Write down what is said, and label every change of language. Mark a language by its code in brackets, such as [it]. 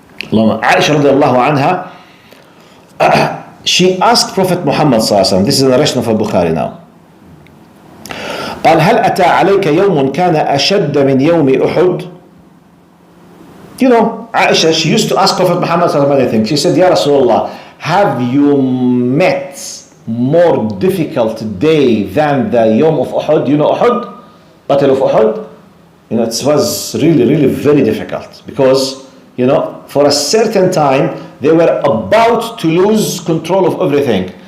[en] Aisha radiallahu anha, she asked Prophet Muhammad sallallahu alaihi wasallam, this is the narration of al-Bukhari now. [ar] قال هل أتى عليك يوم كان أشد من يوم أحد؟ [en] Aisha, she used to ask Prophet Muhammad many things. She said, Ya Rasulullah, have you met more difficult day than the Yom of Uhud? Uhud? Battle of Uhud? It was really, really very difficult because, for a certain time, they were about to lose control of everything.